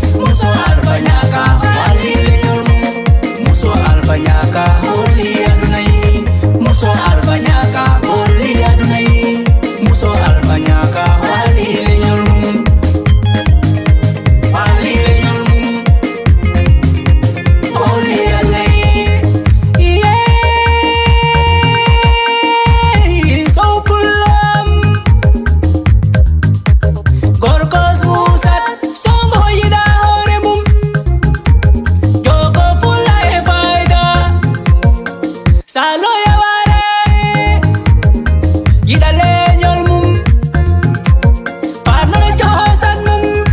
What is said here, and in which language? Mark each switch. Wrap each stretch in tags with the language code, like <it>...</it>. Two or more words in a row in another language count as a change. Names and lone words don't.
<ff>Muso Alpha Nyaka, wali leñol mum. Muso Alpha Nyaka, holli adunai. Muso Alpha Nyaka, holli adunai. Muso Alpha Nyaka, wali leñol mum. Wali leñol mum. Holli adunai.</ff> <en>Yeah. So pull 'em.</en> <ff>Gorkos musat, songo hoyida hore mum. Jogo fulla e fayda. Salo ya ware. Yida leñol mum. Farno josan mum.</ff>